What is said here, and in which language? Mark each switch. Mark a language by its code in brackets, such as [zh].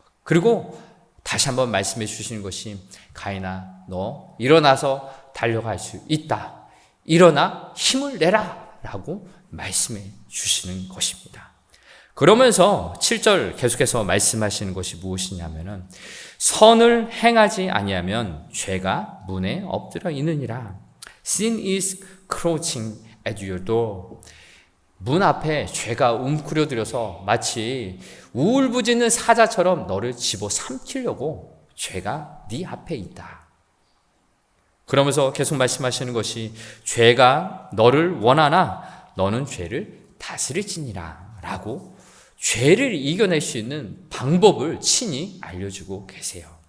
[ko] 그리고 다시 한번 말씀해 주시는 것이, 가인아, 너 일어나서 달려갈 수 있다. 일어나 힘을 내라. 라고 말씀해 주시는 것입니다. 그러면서 7절 계속해서 말씀하시는 것이 무엇이냐면은 선을 행하지 아니하면 죄가 문에 엎드려 있느니라. [en] Sin is crouching at your door. [ko] 문 앞에 죄가 움크려들어서 마치 우울부짖는 사자처럼 너를 집어삼키려고 죄가 네 앞에 있다. 그러면서 계속 말씀하시는 것이 죄가 너를 원하나 너는 죄를 다스릴지니라 라고 죄를 이겨낼 수 있는 방법을 친히 알려주고 계세요.